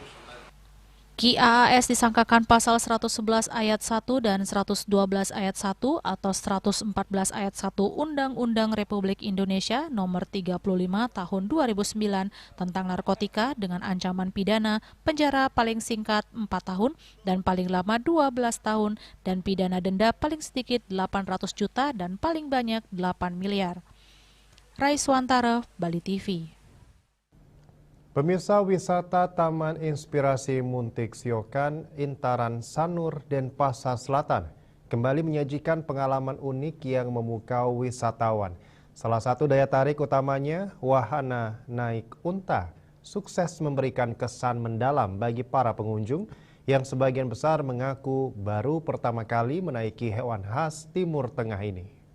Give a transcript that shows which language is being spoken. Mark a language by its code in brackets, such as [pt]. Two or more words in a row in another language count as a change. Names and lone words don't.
[id] Ki AAS disangkakan pasal 111 ayat 1 dan 112 ayat 1 atau 114 ayat 1 Undang-Undang Republik Indonesia Nomor 35 Tahun 2009 tentang narkotika dengan ancaman pidana penjara paling singkat 4 tahun dan paling lama 12 tahun dan pidana denda paling sedikit 800 juta dan paling banyak 8 miliar. Raiswantara, Bali TV. Pemirsa, wisata Taman Inspirasi Muntik Siokan, Intaran Sanur, Denpasar Selatan kembali menyajikan pengalaman unik yang memukau wisatawan. Salah satu daya tarik utamanya, wahana naik unta, sukses memberikan kesan mendalam bagi para pengunjung yang sebagian besar mengaku baru pertama kali menaiki hewan khas Timur Tengah ini.